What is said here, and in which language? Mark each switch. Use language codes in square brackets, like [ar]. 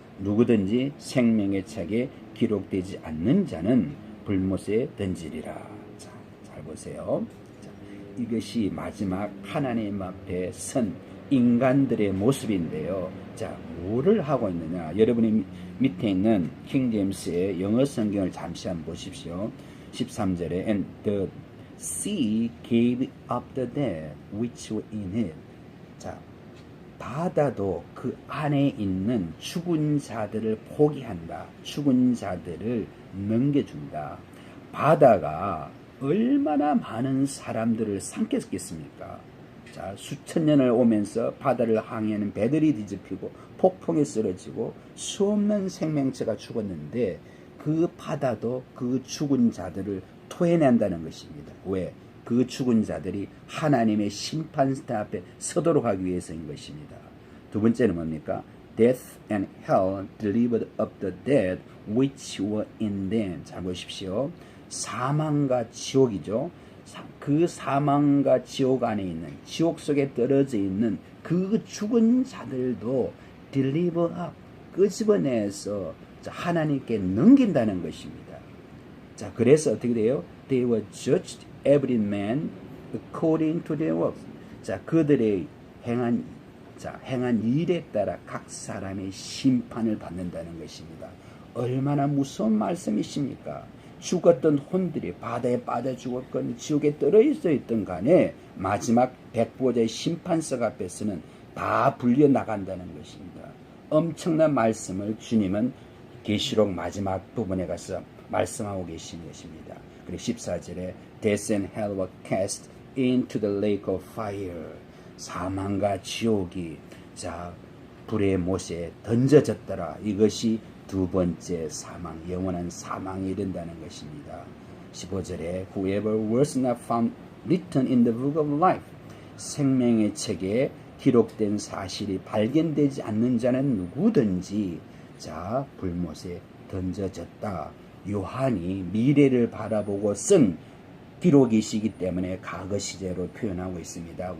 [ko] 누구든지 생명의 책에 기록되지 않는 자는 불못에 던지리라. 자, 잘 보세요. 자, 이것이 마지막 하나님 앞에 선 인간들의 모습인데요. 자, 뭐를 하고 있느냐? 여러분이 밑에 있는 킹 제임스의 영어 성경을 잠시 한번 보십시오. 13절에 [en] And the sea gave up the dead which were in it. [ko] 자, 바다도 그 안에 있는 죽은 자들을 포기한다. 죽은 자들을 넘겨준다. 바다가 얼마나 많은 사람들을 삼켰겠습니까? 자, 수천 년을 오면서 바다를 항해하는 배들이 뒤집히고 폭풍에 쓰러지고 수없는 생명체가 죽었는데 그 바다도 그 죽은 자들을 토해낸다는 것입니다. 왜? 그 죽은 자들이 하나님의 심판대 앞에 서도록 하기 위해서인 것입니다. 두 번째는 뭡니까? [en] Death and hell delivered up the dead which were in them. [ko] 잘 보십시오. 사망과 지옥이죠. 그 사망과 지옥 안에 있는, 지옥 속에 떨어져 있는 그 죽은 자들도 [en] deliver up, [ko] 끄집어내서 하나님께 넘긴다는 것입니다. 자, 그래서 어떻게 돼요? [en] They were judged every man according to their works. [ko] 자, 그들의 행한 일에 따라 각 사람의 심판을 받는다는 것입니다. 얼마나 무서운 말씀이십니까? 죽었던 혼들이 바다에 빠져 죽었건 지옥에 떨어져 있던 간에 마지막 백보자의 심판석 앞에서는 다 불려 나간다는 것입니다. 엄청난 말씀을 주님은 계시록 마지막 부분에 가서 말씀하고 계신 것입니다. 그리고 14절에 [en] Death and hell were cast into the lake of fire. [ko] 사망과 지옥이 불의 못에 던져졌더라. 이것이 두 번째 사망, 영원한 사망이 된다는 것입니다. 15절에 [en] Whoever was not found written in the book of life. [ko] 생명의 책에 기록된 사실이 발견되지 않는 자는 누구든지 불못에 던져졌다. 요한이 미래를 바라보고 쓴 기록이시기 때문에 과거 시제로 표현하고 있습니다.